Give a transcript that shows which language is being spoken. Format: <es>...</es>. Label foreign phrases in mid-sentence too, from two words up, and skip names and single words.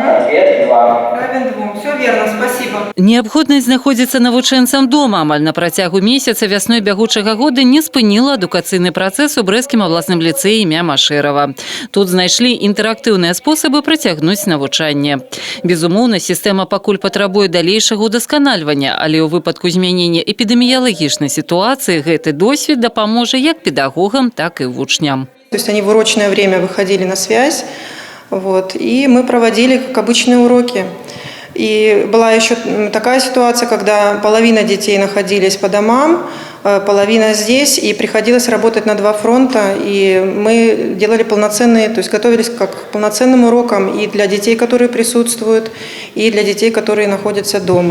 <ru>Ответ 2. Равен 2. Все верно, спасибо.</ru> <be>Неабходнасць знаходзіцца навучэнцам дома амаль на працягу месяца вясной бягучага года не спыніла адукацыйны працэс у брэсцкім абласным ліцэі імя Машэрава. Тут знайшлі інтэрактыўныя спосабы працягнуць навучанне. Безумоўна, сістэма пакуль патрабуе далейшага ўдасканальвання, але ў выпадку змянення эпідэміялагічнай сітуацыі гэты досвед дапаможа як педагогам, так і вучням.</be> <ru>То есть они в урочное время выходили на связь, и мы проводили как обычные уроки. И была еще такая ситуация, когда половина детей находились по домам, половина здесь, и приходилось работать на два фронта. И мы делали полноценные, то есть готовились как к полноценным урокам и для детей, которые присутствуют, и для детей, которые находятся дома.</ru>